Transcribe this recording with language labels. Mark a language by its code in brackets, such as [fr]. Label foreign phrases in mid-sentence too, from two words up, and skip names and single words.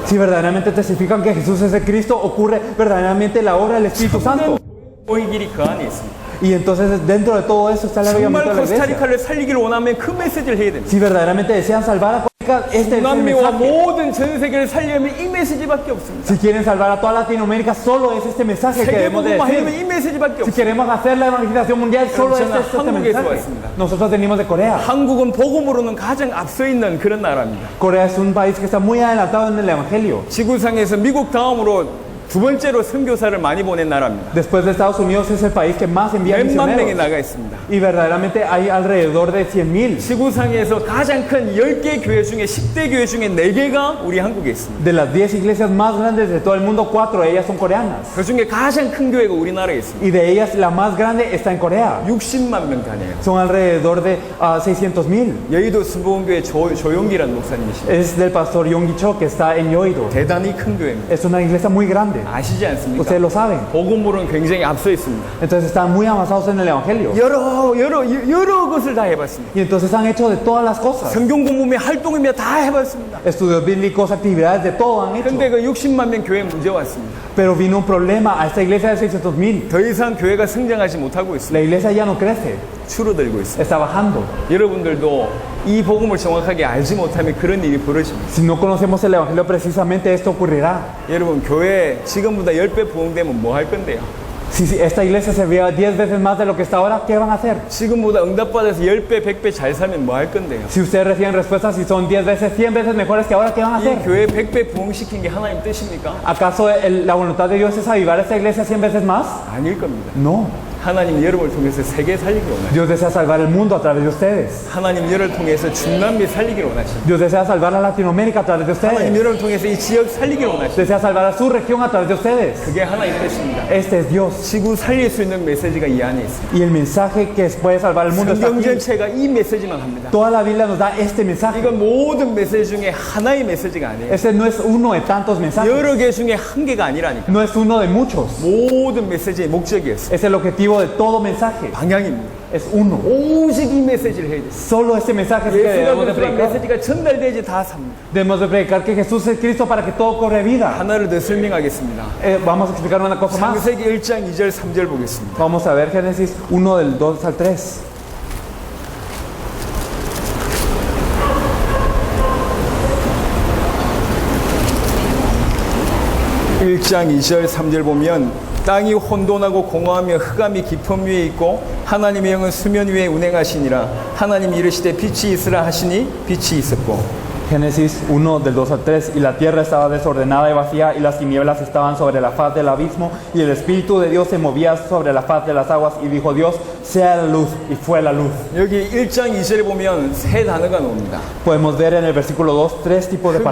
[es] Si verdaderamente testifican que Jesús es el Cristo, ocurre verdaderamente la obra del Espíritu Santo. [ko] 모의 길이 그 안에 있습니다. [es] Y entonces dentro de todo eso está el avivamiento [ko] 정말 [es] de la iglesia. [ko] 코스타리카를 살리기를 원하면 그 메시지를 해야 됩니다. [es] Si verdaderamente desean salvar a Costa Rica, este es el [ko] 남미와 [es] mensaje. [ko] 모든 전 세계를 살려면 이 메시지밖에 없습니다. [es] Si quieren salvar a toda Latinoamérica, solo es este mensaje que debemos de [ko] 세계복음화 하려면 [es] decir. [ko] 이 메시지밖에 [es] Si [ko] 없습니다. [es] queremos hacer la evangelización mundial, solo [ko] 저는 [es] este es este [ko] 한국에서 [es] mensaje. [ko] 왔습니다. [es] Nosotros venimos de Corea. [ko] 한국은 복음으로는 가장 앞서 있는 그런 나라입니다. [es] Corea es un país que está muy adelantado en el evangelio. [ko] 지구상에서 미국 다음으로 두 번째로 선교사를 많이 보낸 나라입니다. [es] Después de Estados Unidos es el país que más envía [ko] 몇만 명이 [es] misioneros. [ko] 나가 있습니다. [es] Y verdaderamente hay alrededor de 100,000. [ko] 지구상에서 가장 큰 10개 교회 중에 10대 교회 중에 4개가 우리 한국에 있습니다. [es] De las 10 iglesias más grandes de todo el mundo, 4 de ellas son coreanas. [ko] 그 중에 가장 큰 교회가 우리나라에 있습니다. [es] Y de ellas la más grande está en Corea. [ko] 60만 명 다녀요. [es] Son alrededor de 600,000. [ko] 여의도 수보원교회 조용기라는 목사님이십니다. [es] Es del pastor Yonggi Cho que está en Yoido. [ko] 대단히 큰 교회입니다. [es] Es una iglesia muy grande. [ko] 아시지 않습니까? [es] Ustedes lo saben. [ko] 복음으로는 굉장히 앞서 있습니다. [es] Entonces están muy avanzados en el evangelio. [ko] 여러 것을 다 해봤습니다. [es] Y entonces han hecho de todas las cosas. [ko] 성경 공부며 활동이며 다 해봤습니다. [es] Estudios bíblicos, actividades, de todo han hecho. [ko] 근데 그 60만 명 교회 문제 왔습니다. [es] Pero vino un problema a esta iglesia de 600,000. [ko] 더 이상 교회가 성장하지 못하고 있습니다. [es] La iglesia ya no crece, [ko] 줄어들고 있습니다. [es] está bajando. [ko] 여러분들도 이 복음을 정확하게 알지 못하면 그런 일이 벌어집니다. [es] Si no conocemos el evangelio precisamente esto ocurrirá. [ko] 여러분 교회 지금보다 10배 부흥되면 뭐 할 건데요? [es] Si esta iglesia se vea 10 veces más de lo que está ahora, ¿qué van a hacer? [ko] 지금보다 응답받아서 10배, 100배 잘 살면 뭐 할 건데요? [es] Si ustedes reciben respuestas y son 10 veces, 100 veces mejores que ahora, ¿qué van a [ko] 이 [es] hacer? [ko] 교회 100배 부흥시킨 게 하나님 뜻입니까? [es] ¿Acaso la voluntad de Dios es avivar esta iglesia 100 veces más? [ko] 아닐 겁니다. [es] No. [ko] 하나님 여러분을 통해서 세계 살리기를 원하십니다. [es] Dios desea salvar el mundo a través de ustedes. [ko] 하나님 여러분을 통해서 중남미 살리기를 원하십니다. [es] Dios desea salvar a Latinoamérica a través de [ko] 하나님 [es] ustedes. [ko] 여러분을 통해서 이 지역 살리기를 원하십니다. [es] Desea salvar a su región a través de ustedes. [ko] 그게 하나님 뜻입니다. [es] Este es Dios. [ko] 지구 살릴 수 있는 메시지가 이 안에 있습니다. [es] Y el mensaje que puede salvar el mundo está [ko] 성경 [es] aquí. [ko] 전체가 이 메시지만 합니다. [es] Toda la Biblia nos da este mensaje. [ko] 이건 모든 메시지 중에 하나의 메시지가 아니에요. [es] Este no es uno de tantos mensajes. [ko] 여러 개 중에 한 개가 아니라니까. [es] No es uno de muchos. [ko] 모든 메시지의 목적이었어요. [es] Es el objetivo de todo mensaje. [ko] 방향입니다. [es] Es uno. [ko] 오직 이 메시지를 해야 돼요. [es] Solo este mensaje es el que [ko] 예수가 [es] debemos de [ko] 그리스도란 [es] predicar. [ko] 메시지가 전달되지 다 삽니다. [es] Debemos de predicar que Jesús es Cristo para que todo corre vida. [ko] 하나를 더 설명하겠습니다. [es] Vamos a explicar una cosa más. [ko] 창세기 1장 2절 3절 보겠습니다. [es] Vamos a ver Génesis 1 del 2 al 3. [ko] 일 장 2절 3절 보면 땅이 혼돈하고 공허하며 흑암이 깊음 위에 있고 하나님의 영은 수면 위에 운행하시니라. 하나님이 이르시되 빛이 있으라 하시니 빛이 있었고. [es] Génesis 1 del 2 al 3. Y la tierra estaba desordenada y vacía y las tinieblas estaban sobre la faz del abismo y el Espíritu de Dios se movía sobre la faz de las aguas y dijo Dios, sea la luz, y fue la luz. [ko] 여기 1장 2절에 보면 세 단어가 나옵니다. [es] Podemos ver en el versículo 2 tres tipos de